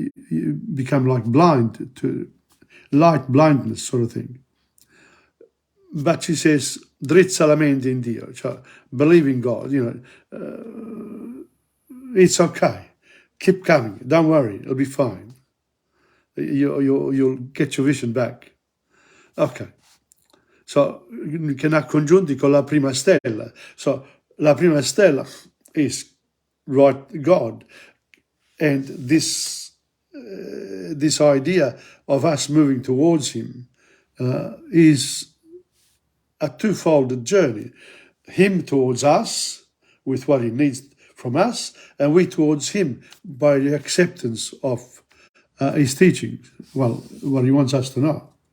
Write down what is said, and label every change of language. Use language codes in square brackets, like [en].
[en] You become like blind to light blindness sort of thing. But she says, [it] drizza la mente in Dio, cioè [en] believe in God, it's okay. Keep coming, don't worry, it'll be fine. You'll get your vision back. Okay. So, [it] che n'ha congiunti con la prima stella. [en] So, [it] la prima stella [en] is right God. And this idea of us moving towards him is a twofold journey. Him towards us with what he needs from us, and we towards him by the acceptance of his teachings, well, what he wants us to know.